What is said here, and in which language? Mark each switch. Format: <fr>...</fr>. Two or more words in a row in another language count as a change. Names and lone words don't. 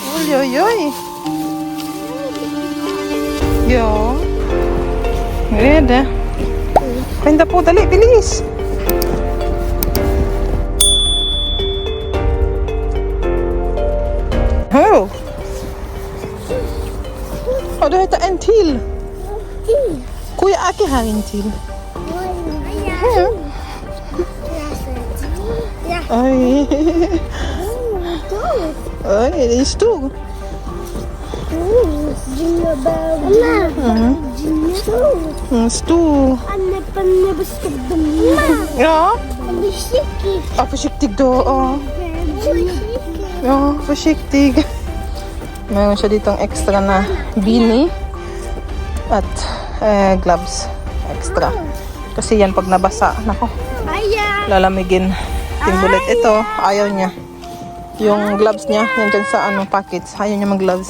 <sv>Oj, oj, oj. Ja. Nu är det. Skynda på,</sv> <tl>dali, bilis. Oh.</tl> <sv>Oh, du heter en till. Kuya Aki har en till. Oj. Oj, det är stor. Stor. Ja. Ja, försiktig då. Ja, försiktig.</sv> <tl>Mayroon siya ditong extra na beanie at gloves extra. Kasi yan pag nabasa, nako, lalamigin. Yung bullet ito, ayaw niya. Yung gloves niya, yan dyan sa packets, ayaw niya mag-gloves.</tl>